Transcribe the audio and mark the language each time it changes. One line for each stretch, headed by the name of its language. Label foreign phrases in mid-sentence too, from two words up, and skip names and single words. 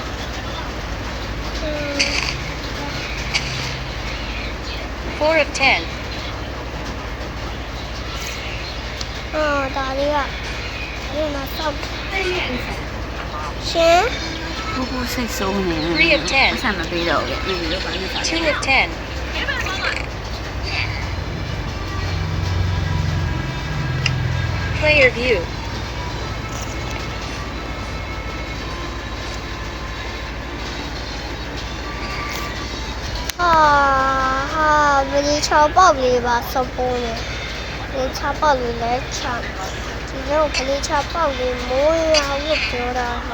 English: 4 of 10.
Burmese: ဒါလေးကဒီမှာစောက်ရှင် ကိုကိုစိတ်ဆိုးနေတယ်
English: 3 of 10.
Burmese: ဆက်မပေးတော့ဘူးလေဒီလိုပါနေစား
English: 2 of 10. Player view.
Burmese: ဘယ်ချောက်ပေါက်လေးပါစပိုးနေဒီချောက်ပေါက်လေးလည်းချမ်းဒီတော့ကလေးချောက်ပေါက်လေးမိုးရအောင်လို့ပြောတာ